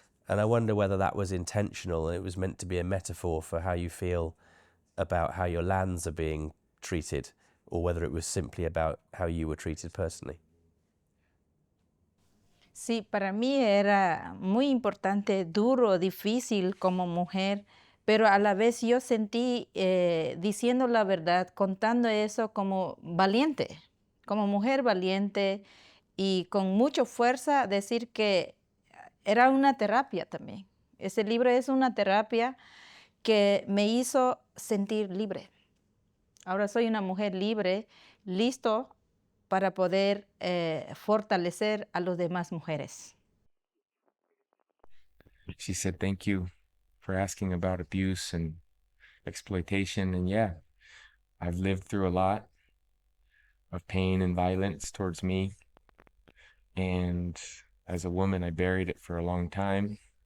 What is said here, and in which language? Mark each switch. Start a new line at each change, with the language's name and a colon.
English: And I wonder whether that was intentional and it was meant to be a metaphor for how you feel about how your lands are being treated, or whether it was simply about how you were treated personally.
Spanish: Sí, para mí era muy importante, duro, difícil como mujer, pero a la vez yo sentí diciendo la verdad, contando eso como valiente, como mujer valiente y con mucha fuerza, decir que era una terapia también. Ese libro es una terapia que me hizo sentir libre. Ahora soy una mujer libre, listo para poder fortalecer a las demás mujeres.
English: She said, thank you for asking about abuse and exploitation. And yeah, I've lived through a lot of pain and violence towards me. And as a woman, I buried it for a long time.